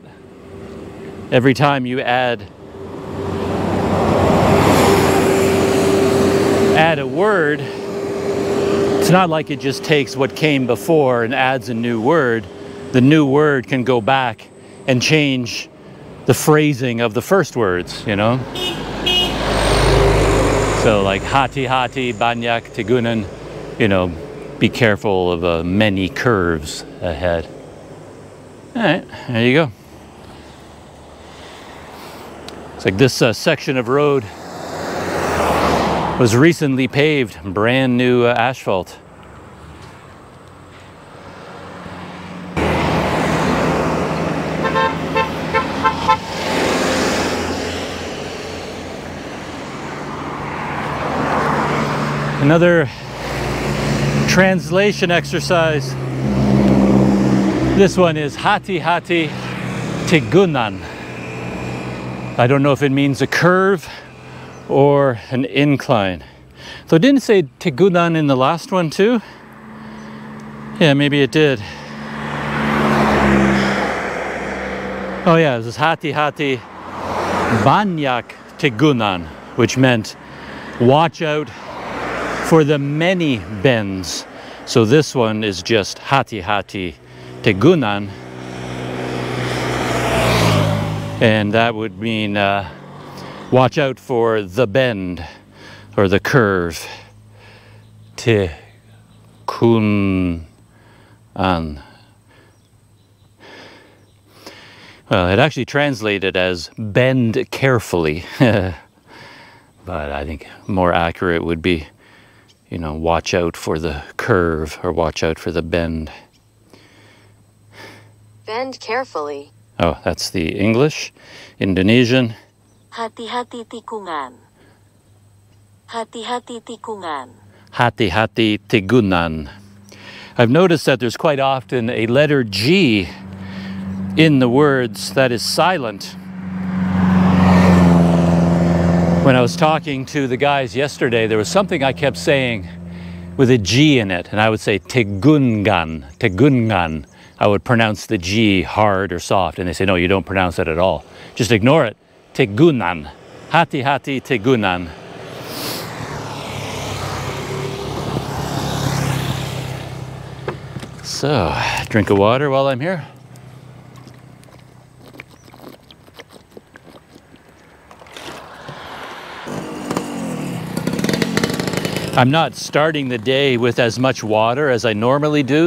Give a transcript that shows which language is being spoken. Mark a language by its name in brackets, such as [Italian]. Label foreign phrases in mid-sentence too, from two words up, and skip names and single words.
[English] Every time you add a word, it's not like it just takes what came before and adds a new word. The new word can go back and change the phrasing of the first words, you know? So like [Indonesian] hati hati, banyak, tegunan, [English] you know, be careful of many curves ahead. All right, there you go. It's like this section of road was recently paved, brand new asphalt. Another translation exercise. This one is [Indonesian] hati hati tegunan. [English] I don't know if it means a curve or an incline. So it didn't say tegunan in the last one too? Yeah, maybe it did. Oh yeah, this is [Indonesian] hati hati banyak tegunan, [English] which meant watch out for the many bends. So this one is just [Indonesian] hati hati tegunan. [English] And that would mean Watch out for the bend or the curve. Tikunan. Well, it actually translated as bend carefully. But I think more accurate would be, you know, watch out for the curve or watch out for the bend. Bend carefully. Oh, that's the English. Indonesian. [Indonesian] Hati-hati tikungan. Hati-hati tikungan. Hati-hati tigunan. [English] I've noticed that there's quite often a letter G in the words that is silent. When I was talking to the guys yesterday, there was something I kept saying with a G in it, and I would say tegungan, tegungan. I would pronounce the G hard or soft, and they say, no, you don't pronounce it at all. Just ignore it. [Indonesian] Tegunan. Hati-hati tegunan. [English] So, drink of water while I'm here. I'm not starting the day with as much water as I normally do.